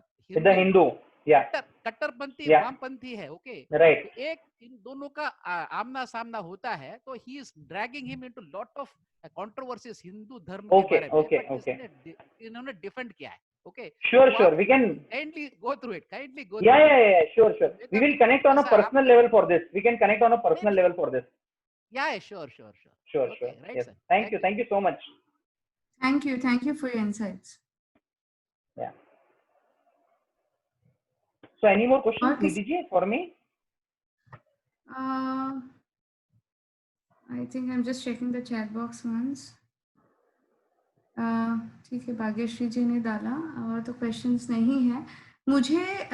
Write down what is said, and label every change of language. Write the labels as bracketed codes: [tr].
[hi] The Hindu, या कट्टरपंथी वामपंथी है. Okay, [en] Right. [hi] तो एक इन दोनों का आमना सामना होता है, तो [en] he is dragging him into lot of controversies [hi] Hindu धर्म के बारे में. [en] Okay. [hi] इन्होंने डिफेंड किया है. [en] Okay, sure we can kindly go through it. Yeah, sure we will connect on a personal level for this. We can connect on a personal level for this. Yeah, sure. Okay, right, yes. Sir. Thank you so much. Thank you for your insights. Yeah. So any more questions, Nidhi ji, for me? I think I'm just checking the chat box once. [hi] ठीक है, भाग्यश्री जी ने डाला, और तो questions नहीं है मुझे.